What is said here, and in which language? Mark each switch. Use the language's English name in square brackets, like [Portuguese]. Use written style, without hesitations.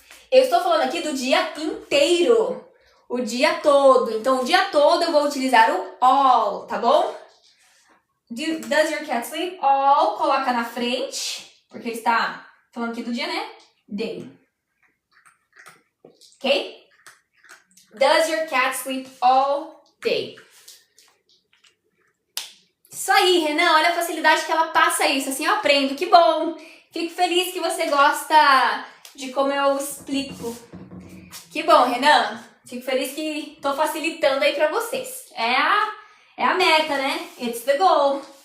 [Portuguese] Eu estou falando aqui do dia inteiro. O dia todo. Então, o dia todo eu vou utilizar o all, tá bom? [English] Does your cat sleep? [Portuguese] All, coloca na frente, porque ele está falando aqui do dia, né? Day. Ok? [English] Does your cat sleep all day? [Portuguese] Isso aí, Renan, olha a facilidade que ela passa isso, assim eu aprendo, que bom! Fico feliz que você gosta de como eu explico. Que bom, Renan! Fico feliz que tô facilitando aí pra vocês. É a meta, né? [English] It's the goal.